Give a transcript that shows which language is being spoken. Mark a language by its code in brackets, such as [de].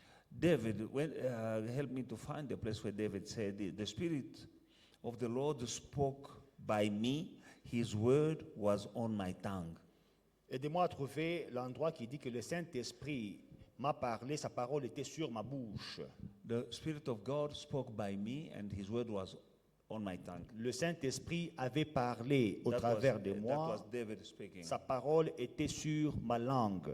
[en] David, help me to find the place where David said, the Spirit of the Lord spoke by me, his word was on my tongue. [fr] Aidez-moi à trouver l'endroit qui dit que le Saint-Esprit m'a parlé, sa parole était sur ma bouche. [en] The Spirit of God spoke by me, and his word was on my tongue. [fr] Le Saint-Esprit avait parlé au travers de [en] that [fr] moi, [en] was David speaking. [fr] sa parole était sur ma langue.